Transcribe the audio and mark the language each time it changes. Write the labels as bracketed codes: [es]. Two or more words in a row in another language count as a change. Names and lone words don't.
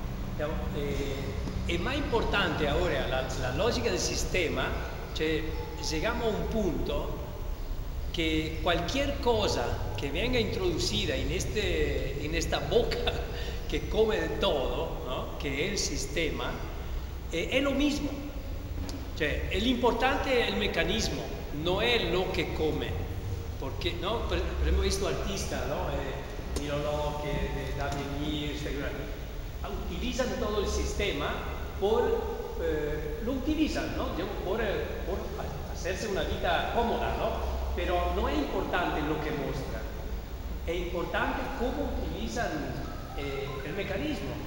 [es] Es más importante ahora la lógica del sistema, cioè llegamos a un punto que cualquier cosa que venga introducida en esta boca que come de todo, ¿no? Que es el sistema, es lo mismo. [it] Cioè, l'importante è il meccanismo, non è lo che come. [es] Porque, ¿no? Hemos visto artistas, ¿no? Milo Locke, Damien Hirst, utilizan todo el sistema lo utilizan, ¿no? Por hacerse una vida cómoda, ¿no? Pero no es importante lo que muestran, es importante cómo utilizan el mecanismo.